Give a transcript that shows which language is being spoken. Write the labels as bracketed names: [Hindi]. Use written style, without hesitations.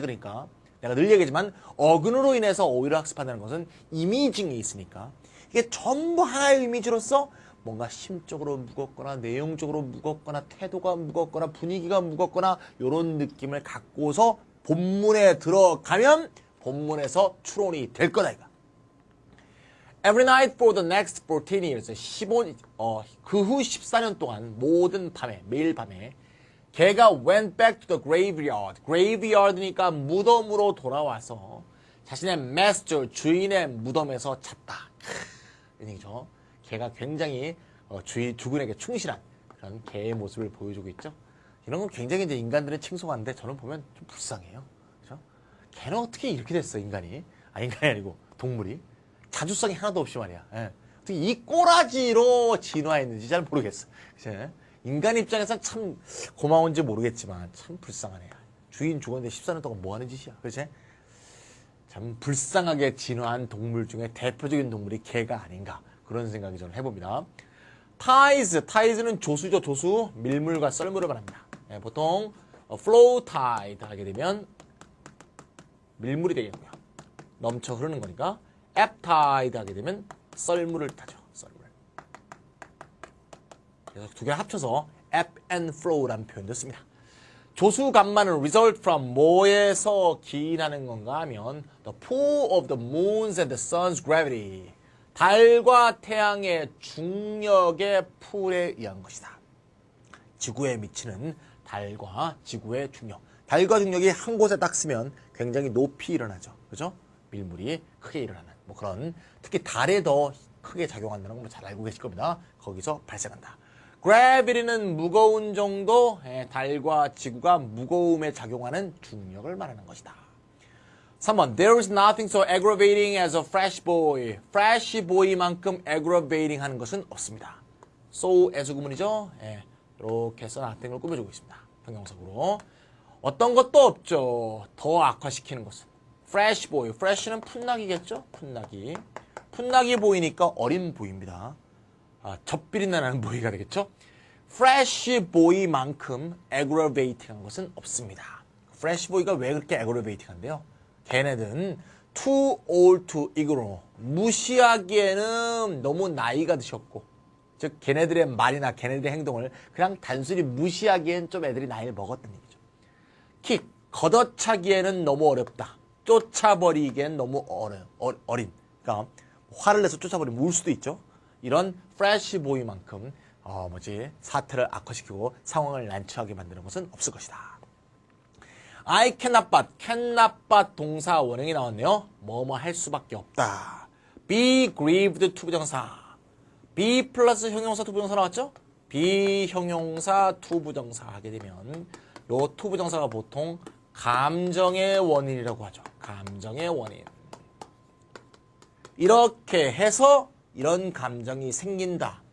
[Korean] 그러니까 내가 늘 얘기하지만 어근으로 인해서 오히려 학습한다는 것은 이미징이 있으니까 이게 전부 하나의 이미지로서 뭔가 심적으로 무겁거나 내용적으로 무겁거나 태도가 무겁거나 분위기가 무겁거나 이런 느낌을 갖고서 본문에 들어가면 본문에서 추론이 될 거다 이거. [English] Every night for the next 14 years, [Korean] 그 후 14년 동안 모든 밤에, 매일 밤에 걔가 [English] went back to the graveyard. [Korean] graveyard니까 무덤으로 돌아와서 자신의 master, 주인의 무덤에서 잤다. 이 얘기죠. 걔가 굉장히 주군에게 충실한 그런 개의 모습을 보여주고 있죠. 이런 건 굉장히 이제 인간들은 칭송하는데 저는 보면 좀 불쌍해요. 그렇죠? 걔는 어떻게 이렇게 됐어, 인간이? 인간이 아니고 동물이. 자주성이 하나도 없이 말이야. 예. 어떻게 이 꼬라지로 진화했는지 잘 모르겠어. 그치? 인간 입장에선 참 고마운지 모르겠지만 참 불쌍하네. 주인 죽었는데 14년 동안 뭐 하는 짓이야. 그치? 참 불쌍하게 진화한 동물 중에 대표적인 동물이 개가 아닌가. 그런 생각이 저는 해봅니다. tide는 조수죠. 조수. 밀물과 썰물을 말합니다. 예, 보통 flow tide 하게 되면 밀물이 되겠고요. 넘쳐 흐르는 거니까 앱 타이드 하게 되면 썰물을 타죠. 썰물. 그래서 두 개를 합쳐서 ebb and flow라는 표현도 씁니다. 조수간만은 [English] result from [Korean] 뭐에서 기인하는 건가 하면 [English] the pull of the moon's and the sun's gravity. [Korean] 달과 태양의 중력의 풀에 의한 것이다. 지구에 미치는 달과 지구의 중력. 달과 중력이 한 곳에 딱 쓰면 굉장히 높이 일어나죠. 그죠? 밀물이 크게 일어나는 뭐 그런 특히 달에 더 크게 작용한다는 걸 잘 알고 계실 겁니다. 거기서 발생한다. gravity는 무거운 정도, 달과 지구가 무거움에 작용하는 중력을 말하는 것이다. [English] 3번, there is nothing so aggravating as a fresh boy. [Korean] fresh boy만큼 aggravating 하는 것은 없습니다. so as 구문이죠. 이렇게 해서 nothing을 꾸며주고 있습니다. 평형석으로. 어떤 것도 없죠. 더 악화시키는 것은. fresh boy, fresh는 풋나기겠죠? 풋나기. 풋나기 보이니까 어린 보이입니다. 젖비린내나는 보이가 되겠죠? fresh boy만큼 aggravating한 것은 없습니다. fresh boy가 왜 그렇게 aggravating한데요? [English] 걔네들은 too old to ignore. [Korean] 무시하기에는 너무 나이가 드셨고, 즉 걔네들의 말이나 걔네들의 행동을 그냥 단순히 무시하기엔 좀 애들이 나이를 먹었다는 얘기죠. kick, 걷어차기에는 너무 어렵다. 쫓아버리기엔 너무 어린. 그러니까 화를 내서 쫓아버리면 울 수도 있죠. 이런 fresh boy만큼 사태를 악화시키고 상황을 난처하게 만드는 것은 없을 것이다. [English] I cannot but [Korean] 동사 원형이 나왔네요. 뭐뭐 할 수밖에 없다. be grieved 투부정사. be 플러스 형용사 투부정사 나왔죠? be 형용사 투부정사 하게 되면 요 투부정사가 보통 감정의 원인이라고 하죠. 감정의 원인. 이렇게 해서 이런 감정이 생긴다.